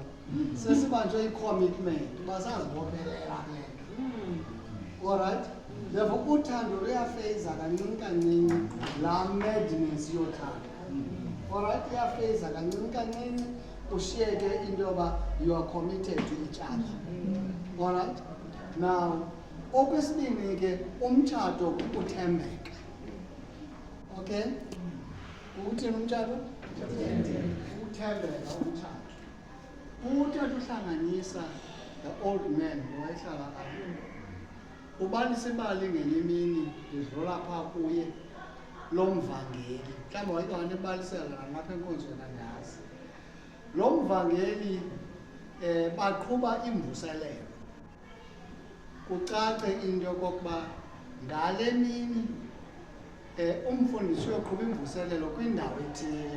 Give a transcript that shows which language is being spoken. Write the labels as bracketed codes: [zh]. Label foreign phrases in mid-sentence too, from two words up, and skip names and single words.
[xh] Sesibanjwe i-commitment, basazibophelela kule nto. [en] Alright? [xh] Therefore uthando luyafeza kancinci kancinci laa madness yothando. Alright, iyafeza kancinci kancinci ushiyeke into yoba [en] you are committed to each other. Alright? Now, [xh] okwesibini ke umtshato kukuthembeka. Okay? Ukuthini umtshato? Ukuthembeka umtshato. Uthatha uhlanganisa [en] the old man [xh] lo wayehlala apha. Ubalisa ibali ngenye imini lidlula phaa kuye lo mvangeli. Mhlawumbi wayeke wanibalisela nalapha enkonzweni andazi. Lo mvangeli baqhuba imvuselelo. Kucace into yokokuba ngale mini umfundisi uyoqhuba imvuselelo kwindawo ethile.